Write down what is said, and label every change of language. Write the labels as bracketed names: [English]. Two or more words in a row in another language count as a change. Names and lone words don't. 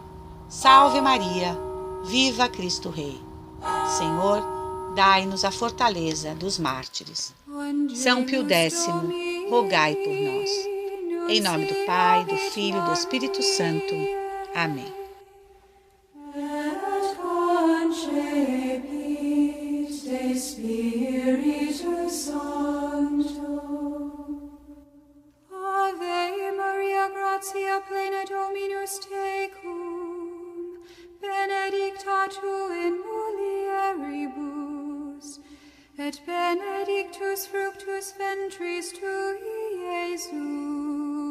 [Portuguese] Salve Maria, viva Cristo Rei. Senhor, dai-nos a fortaleza dos mártires. São Pio X, rogai por nós. Em nome do Pai, do Filho e do Espírito Santo. Amém. [Latin] Ave Maria, gratia plena Dominus tecum, benedicta tu in mulieribus, et benedictus fructus ventris tui, Iesus.